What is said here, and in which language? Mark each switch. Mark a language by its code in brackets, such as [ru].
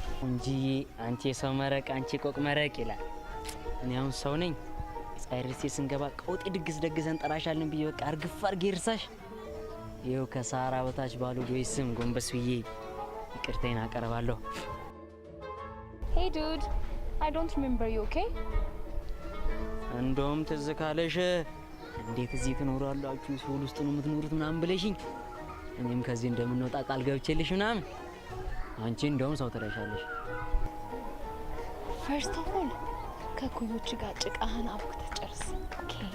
[am] እንጂ አንቺ የሰው መረቅ አንቺ ቆቅ መረቅ ይላል። እኔ አሁን ሰው ነኝ። ጻይርሴ ስንገባ ቀውጤ ድግስ ደግሰን ጠራሻለን ብዬ በቃ አርግፍ አርጌ እርሳሽ። ይኸው ከሳራ በታች ባሉ ጆይ ስም ጎንበስ ብዬ ይቅርታዬን አቀርባለሁ። [en] Hey dude, I don't remember you, okay? [am] እንደውም ትዝ ካለሽ እንዴት እዚህ ትኖራላችሁ ሲኦል ውስጥ ነው የምትኖሩት ምናምን ብለሽኝ እኔም ከዚህ እንደምንወጣ ቃል ገብቼልሽ ምናምን አንቺ እንደውም ሰው ትረሻለሽ። [en] First of all [am] ከኩዮች ጋር ጭቃህን አብኩተህ ጨርስ። ኦኬ